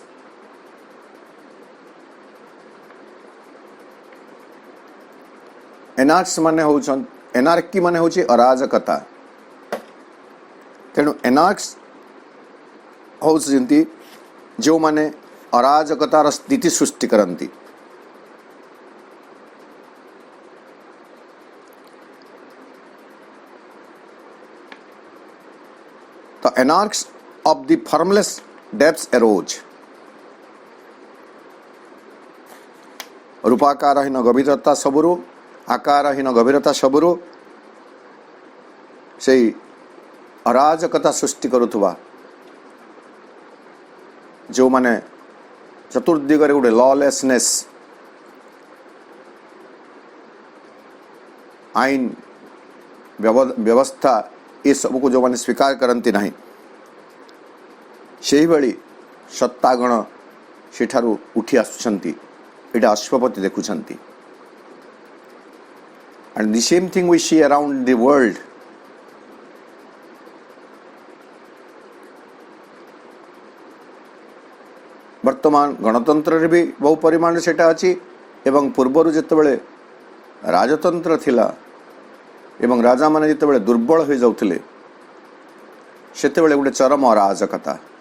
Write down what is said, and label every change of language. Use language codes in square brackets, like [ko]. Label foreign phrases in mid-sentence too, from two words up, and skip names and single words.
[or] ଏନାର୍କସ୍ ମାନେ ହେଉଛନ୍ତି, ଏନାର୍କି ମାନେ ହେଉଛି ଅରାଜକତା। ତେଣୁ ଏନାର୍କସ୍ ହେଉଛନ୍ତି ଯେଉଁମାନେ ଅରାଜକତାର ସ୍ଥିତି ସୃଷ୍ଟି କରନ୍ତି। [en] The anarchs of the formless depths arose. [or] ରୂପାକାରହୀନ ଗଭୀରତା ସବୁରୁ, ଆକାରହୀନ ଗଭୀରତା ସବୁରୁ ସେହି ଅରାଜକତା ସୃଷ୍ଟି କରୁଥିବା ଯେଉଁମାନେ ଚତୁର୍ଦିଗରେ ଗୋଟେ ଲଲେସନେସ୍, ଆଇନ ବ୍ୟବସ୍ଥା ଏସବୁକୁ ଯେଉଁମାନେ ସ୍ୱୀକାର କରନ୍ତି ନାହିଁ, ସେହିଭଳି ସତ୍ତାଗଣ ସେଠାରୁ ଉଠି ଆସୁଛନ୍ତି। ଏଇଟା ଅଶ୍ୱପତି ଦେଖୁଛନ୍ତି। [en] And the same thing we see around the world. [or] ବର୍ତ୍ତମାନ ଗଣତନ୍ତ୍ରରେ ବି ବହୁ ପରିମାଣରେ ସେଇଟା ଅଛି ଏବଂ ପୂର୍ବରୁ ଯେତେବେଳେ ରାଜତନ୍ତ୍ର ଥିଲା ଏବଂ ରାଜାମାନେ ଯେତେବେଳେ ଦୁର୍ବଳ ହୋଇଯାଉଥିଲେ ସେତେବେଳେ ଗୋଟେ ଚରମ ଅରାଜକତା।